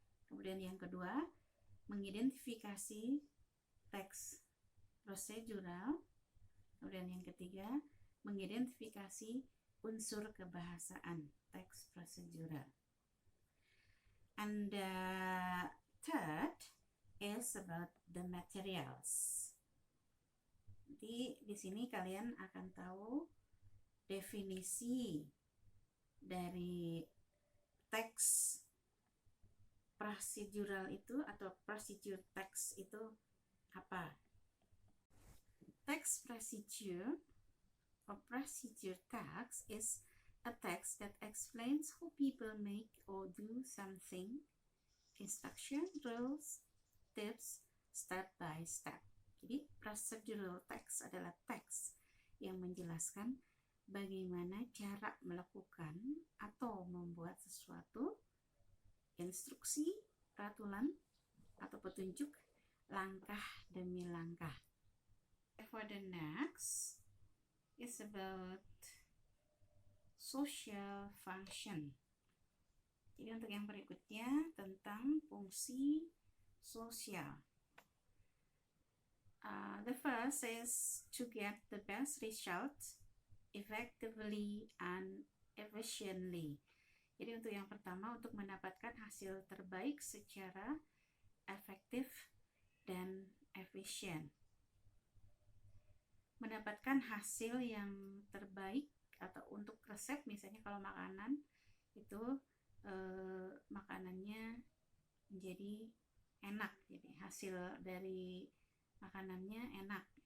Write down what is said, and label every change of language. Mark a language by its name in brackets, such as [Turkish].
[Indonesian] Kemudian yang kedua, mengidentifikasi teks prosedural Kemudian yang ketiga, mengidentifikasi unsur kebahasaan, text procedural. [English] And the third is about the materials. [Indonesian] Nanti di sini kalian akan tahu definisi dari teks procedural itu atau procedure text itu apa. [English] Text procedure or procedure text is a text that explains how people make or do something, instruction, rules, tips, step by step. [Indonesian] Jadi procedural text adalah teks yang menjelaskan bagaimana cara melakukan atau membuat sesuatu, instruksi, peraturan, atau petunjuk langkah demi langkah. [English] For the next is about social function. [Indonesian] Jadi untuk yang berikutnya tentang fungsi sosial. [English] The first is to get the best result effectively and efficiently. [Indonesian] Jadi untuk yang pertama, untuk mendapatkan hasil terbaik secara efektif dan efisien. Mendapatkan hasil yang terbaik atau untuk resep, misalnya kalau makanan itu makanannya menjadi enak, jadi hasil dari makanannya enak.